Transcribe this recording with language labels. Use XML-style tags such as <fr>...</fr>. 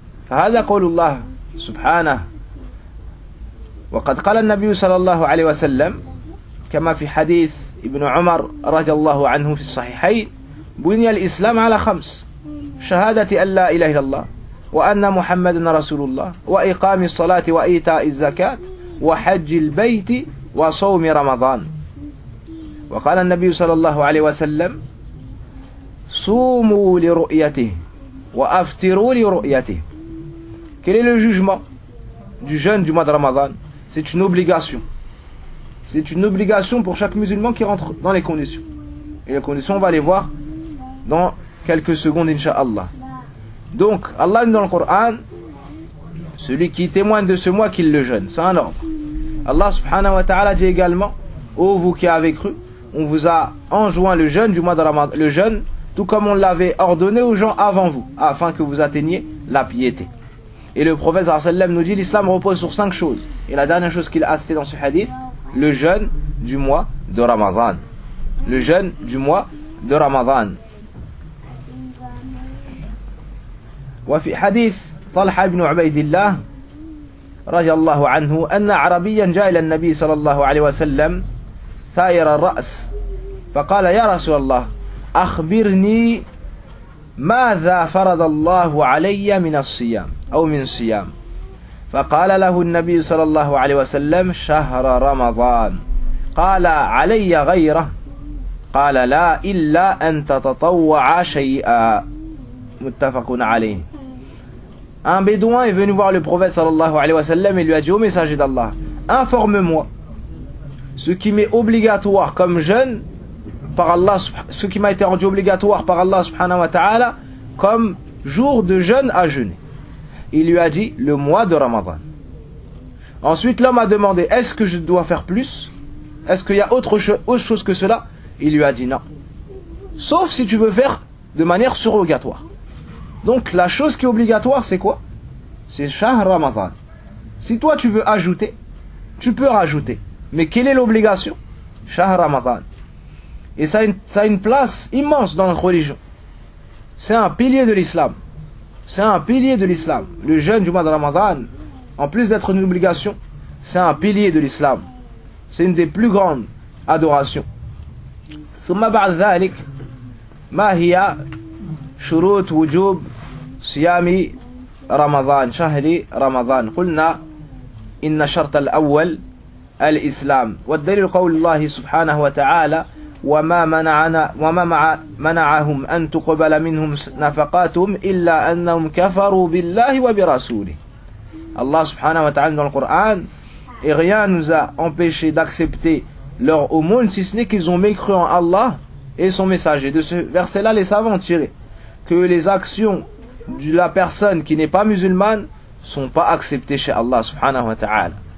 <ar>فهذا قول الله سبحانه. وقد قال النبي صلى الله عليه وسلم كما في حديث ابن عمر رضي الله عنه في الصحيحين بني الإسلام على خمس: شهادة أن لا إله إلا الله وأن محمد رسول الله وإقام الصلاة وإيتاء الزكاة وحج البيت وصوم رمضان. وقال النبي صلى الله عليه وسلم صوموا لرؤيته وأفطروا لرؤيته.</ar> <fr>Quel est le jugement du jeûne du mois de Ramadan? C'est une obligation. C'est une obligation pour chaque musulman qui rentre dans les conditions. Et les conditions, on va les voir dans quelques secondes, inshallah. Donc, Allah dit dans le Coran, celui qui témoigne de ce mois, qu'il le jeûne. C'est un ordre. Allah subhanahu wa ta'ala dit également, ô vous qui avez cru, on vous a enjoint le jeûne du mois de Ramadan, le jeûne, tout comme on l'avait ordonné aux gens avant vous, afin que vous atteigniez la piété. Et le prophète sallam nous dit, l'islam repose sur cinq choses. Et la dernière chose qu'il a citée dans ce hadith, le jeûne du mois de Ramadan. Le jeûne du mois de Ramadan.</fr> <ar>وفي حديث طلحة بن عبيد الله رضي الله عنه أن عربيا جاء إلى النبي صلى الله عليه وسلم ثائر الرأس فقال يا رسول الله أخبرني ماذا فرض الله علي من الصيام أو من صيام. فقال له النبي صلى الله عليه وسلم شهر رمضان. قال علي غيره؟ قال لا إلا أن تتطوع شيئا. متفق عليه.</ar> <fr>Un bédouin est venu voir le prophète sallallahu alayhi wa sallam et lui a dit, ô messager d'Allah, informe-moi ce qui m'est obligatoire comme jeûne par Allah, ce qui m'a été rendu obligatoire par Allah subhanahu wa ta'ala comme jour de jeûne à jeûner. Il lui a dit le mois de Ramadan. Ensuite l'homme a demandé, est-ce que je dois faire plus? Est-ce qu'il y a autre chose que cela? Il lui a dit non, sauf si tu veux faire de manière surrogatoire. Donc la chose qui est obligatoire, c'est quoi? C'est Shahr Ramadan. Si toi tu veux ajouter, tu peux rajouter. Mais quelle est l'obligation? Shahr Ramadan. Et ça a une place immense dans notre religion. C'est un pilier de l'islam. Le jeûne du mois de Ramadan, en plus d'être une obligation, c'est un pilier de l'islam. C'est une des plus grandes adorations.</fr> <ar>ثم بعد ذلك ما هي شروط وجوب صيام رمضان شهر رمضان؟ قلنا إن شرط الأول الإسلام، والدليل قول الله سبحانه وتعالى وما منعهم أن تقبل منهم نفقاتهم إلا أنهم كفروا بالله وبرسوله. الله سبحانه وتعالى في القرآن</ar> <fr>et rien nous a empêché d'accepter leur aumône si ce n'est qu'ils ont mécru en Allah et son messager. De ce verset là les savants ont tiré que les actions de la personne qui n'est pas musulmane sont pas acceptées chez Allah subhanahu wa ta'ala.</fr>